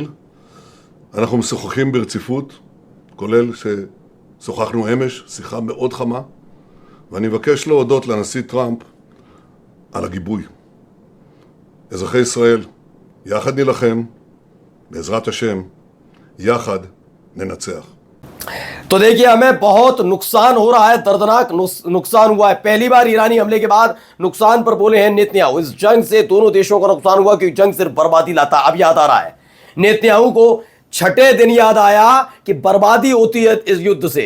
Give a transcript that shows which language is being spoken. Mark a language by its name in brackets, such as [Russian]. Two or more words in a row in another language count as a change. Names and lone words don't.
[Hebrew] אנחנו משוחחים ברציפות, כולל ששוחחנו אמש, שיחה מאוד חמה, ואני מבקש להודות לנשיא טראמפ על הגיבוי. אזרחי ישראל, יחד נילחם, בעזרת השם, יחד ננצח. [Hindi] तो देखिए हमें बहुत नुकसान हो रहा है, दर्दनाक नुकसान हुआ है। पहली बार ईरानी हमले के बाद नुकसान पर बोले हैं नेतन्याहू। इस जंग से दोनों देशों का नुकसान हुआ क्योंकि जंग सिर्फ बर्बादी लाता। अब याद आ रहा है नेतन्याहू को, छठे दिन याद आया कि बर्बादी होती है इस युद्ध से।